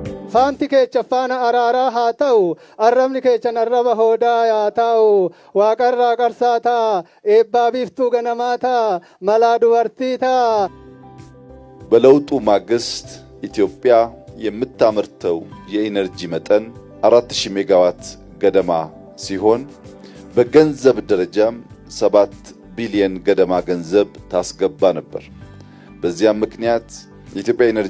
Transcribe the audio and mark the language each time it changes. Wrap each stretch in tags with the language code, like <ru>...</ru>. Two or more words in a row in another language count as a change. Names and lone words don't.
<om>faanti keecha faana araaraa haa ta'u arrabni keechan arraba hoodaa yaa ta'u waaqarraa qarsaa ta'a eebbaa biiftuu ganamaa ta'a malaa dubartii ta'a</om> <am>በለውጡ ማግስት ኢትዮጵያ የምታመርተው የኢነርጂ መጠን 4000 ሜጋዋት ገደማ ሲሆን በገንዘብ ደረጃም 7 ቢሊዮን ገደማ ገንዘብ ታስገባ ነበር። በዚያም ምክንያት የኢትዮጵያ ኢነርጂ</am>